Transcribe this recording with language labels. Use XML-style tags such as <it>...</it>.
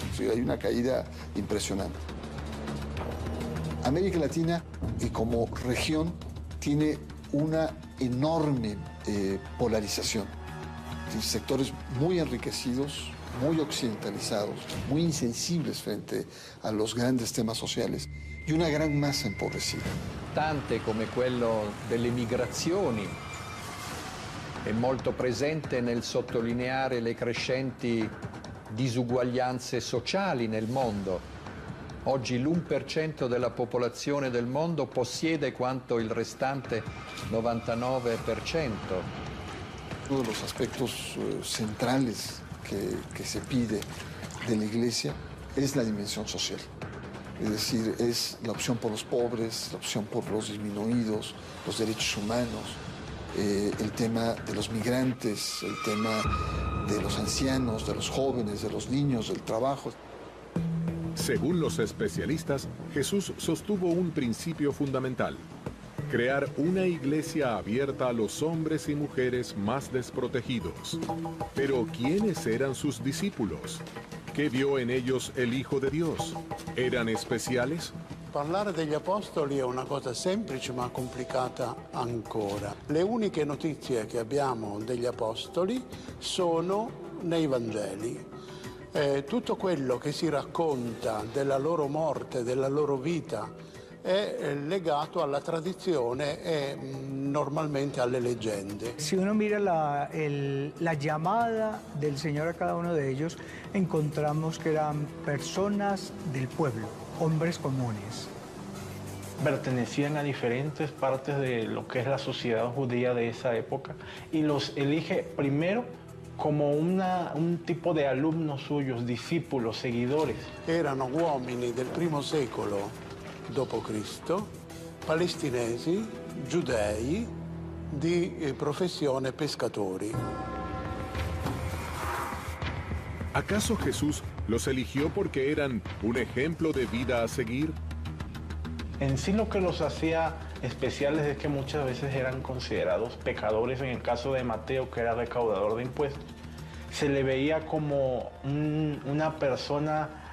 <es>Sí, hay una caída impresionante. América Latina, y como región, tiene una enorme polarización. Sectores muy enriquecidos, muy occidentalizados, muy insensibles frente a los grandes temas sociali y una gran massa empobrecida.</es> <it>Tante come quello delle migrazioni è molto presente nel sottolineare le crescenti disuguaglianze sociali nel mondo. Oggi l'1% della popolazione del mondo possiede quanto il restante 99%.</it> <es>Uno de los aspectos centrales que se pide de la Iglesia es la dimensión social. Es decir, es la opción por los pobres, la opción por los disminuidos, los derechos humanos, el tema de los migrantes, el tema de los ancianos, de los jóvenes, de los niños, del trabajo. Según los especialistas, Jesús sostuvo un principio fundamental: crear una iglesia abierta a los hombres y mujeres más desprotegidos. Pero ¿quiénes eran sus discípulos? ¿Qué vio en ellos el Hijo de Dios? ¿Eran especiales?</es> <it>Parlare degli apostoli è una cosa semplice ma complicata ancora. Le uniche notizie che abbiamo degli apostoli sono nei Vangeli. Tutto quello che si racconta della loro morte, della loro vita, è legato alla tradizione e normalmente alle leggende.</it> <es>Si uno mira la llamada del Señor a cada uno de ellos, encontramos que eran personas del pueblo, hombres comunes. Pertenecían a diferentes partes de lo que es la sociedad judía de esa época y los elige primero como un tipo de alumnos suyos, discípulos, seguidores.</es> <it>Erano uomini del primo secolo d.C., palestinesi, giudei, di professione pescatori.</it> <es>¿Acaso Jesús los eligió porque eran un ejemplo de vida a seguir? En sí lo que los hacía especiales es que muchas veces eran considerados pecadores. En el caso de Mateo, que era recaudador de impuestos, se le veía como una persona</es>